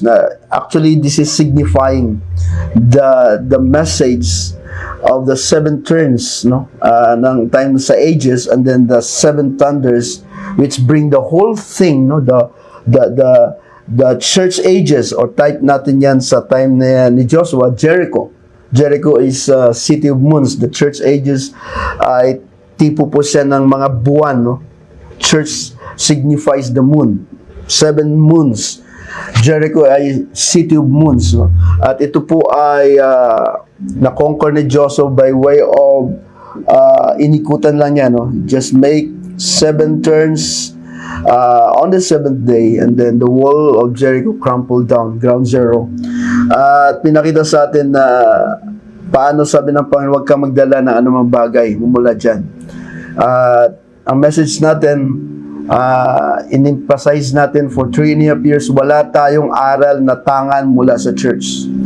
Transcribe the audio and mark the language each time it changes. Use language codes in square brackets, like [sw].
[en] Na actually, this is signifying the message of the 7 turns, no, ng time sa ages, and then the 7 thunders, which bring the whole thing, no, the church ages, or [tl] type natin yan sa time ni [en] Joshua, Jericho. Jericho is city of moons. The church ages [tl] ay tipo po siya ng mga buwan, no? [en] Church signifies the moon. 7 moons. [tl] Jericho ay [en] city of moons, [tl] no? At ito po ay na-conquer ni Joshua [en] by way of [tl] inikutan lang niya, no? [en] Just make 7 turns on the 7th day, and then the wall of Jericho crumpled down, ground zero. [tl] At pinakita sa atin na paano sabi ng Panginoon, huwag ka magdala ng anumang bagay mula dyan. Ang message natin, in-emphasize natin [en] for 3.5 years, [tl] wala tayong aral na tangan mula sa church.